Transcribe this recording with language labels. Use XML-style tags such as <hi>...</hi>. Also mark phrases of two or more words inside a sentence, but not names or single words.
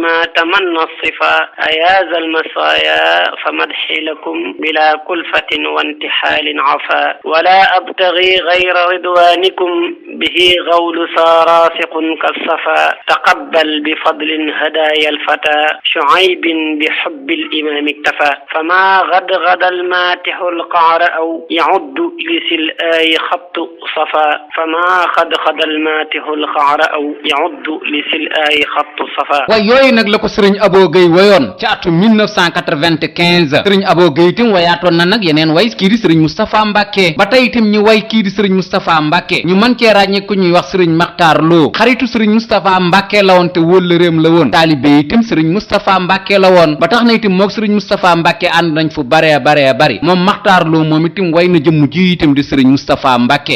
<ar>تمنى الصفاء أياز المصايا فمدحي لكم بلا كلفة وانتحال عفا ولا أبتغي غير رضوانكم به غول راسق كالصفا تقبل بفضل هدايا الفتى شعيب بحب الإمام اكتفى فما غدغد الماتح القعر أو يعد لسلآي خط صفا فما غدغد الماتح القعر أو يعد لسلآي خط صفا</ar> <wo>ويوي نك لكو سيرن Abo Gueye wayoon ci atum 1995 sëriñ Abo Gueye itam wayaatoon na nag yeneen way kii di sëriñ Moustapha Mbacke ba tey itam ñu way kii di sëriñ Moustapha Mbacke ñu mën cee ràññee ku ñuy wax sëriñ Makhtar Lo xaritu sëriñ Moustapha Mbacke la woon te wóllëreem la woon taalibe itam sëriñ Moustapha Mbacke la woon ba tax na itam mook sëriñ Moustapha Mbacke ànd nañ fu bare bari moom Makhtar Lo moom itam way na jëmm ji itam di sëriñ Moustapha Mbacke</wo>